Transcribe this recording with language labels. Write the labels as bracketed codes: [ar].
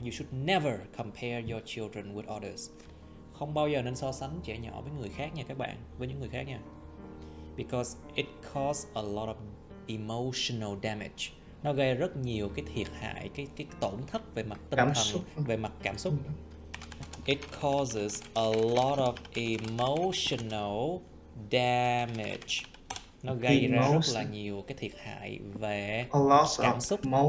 [en] You should never compare your children with others. [vi] Không bao giờ nên so sánh trẻ nhỏ với người khác nha các bạn, với những người khác nha. [en] Because it causes a lot of emotional damage. [vi] Nó gây rất nhiều cái thiệt hại, cái tổn thất về mặt tinh thần, về mặt cảm xúc. [en] It causes a lot of emotional damage. [vi] Nó gây ra rất là nhiều cái thiệt hại về cảm xúc.